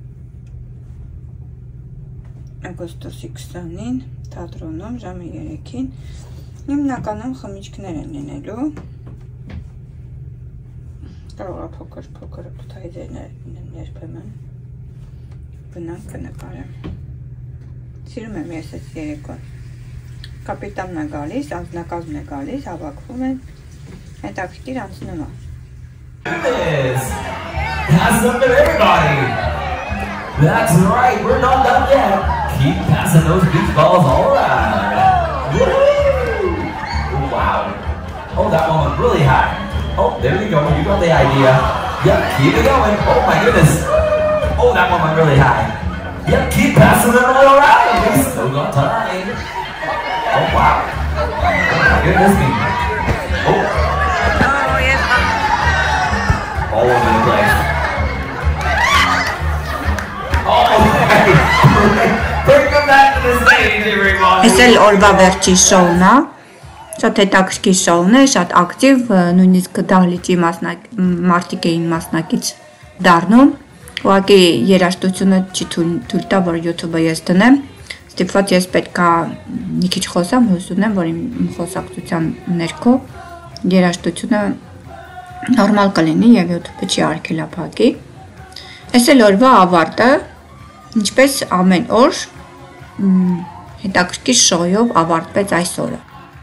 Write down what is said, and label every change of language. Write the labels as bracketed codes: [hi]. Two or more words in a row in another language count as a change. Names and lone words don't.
[hy] օգոստոսի 20-ին, թատրոնում, ժամը 3-ին, հիմնականում խմիչքներ են լինելու, կարող է փոքր թայզերներ լինեն երբեմն, բնանք կնկարեմ, սիրում եմ ես այս երեկոն, կապիտանն է գալիս, անձնակազմն է գալիս, հավաքվում են, հետաքրքիր անցնում է։ [en] Pass them to everybody. That's right, we're not done yet. Keep passing those beach balls all around. Woo! Wow. Oh, that one went really high. Oh, there you go. You got the idea. Yep, keep it going. Oh my goodness. Oh, that one went really high. Yep, keep passing them all around. We still got time. Oh wow. Oh my goodness me. Oh. All over the place. Bring them back to the stage, everyone. [hy] Այս էլ օրվա վերջի շոուն է, շատ հետաքրքիր շոուն է, շատ ակտիվ, նույնիսկ դահլիճի մարդիկ էին մասնակից դառնում, ուղղակի երաժշտությունը չի թույլ տա, որ YouTube-ը ես դնեմ, ստիպված ես պետք է մի քիչ խոսամ, հույս ունեմ, որ իմ խոսակցության ներքո երաժշտությունը նորմալ կլինի և YouTube-ը չի արգելափակի։ Այս էլ օրվա ավարտը, ինչպես ամեն օր հետաքրքիր շոուով ավարտվեց այս օրը։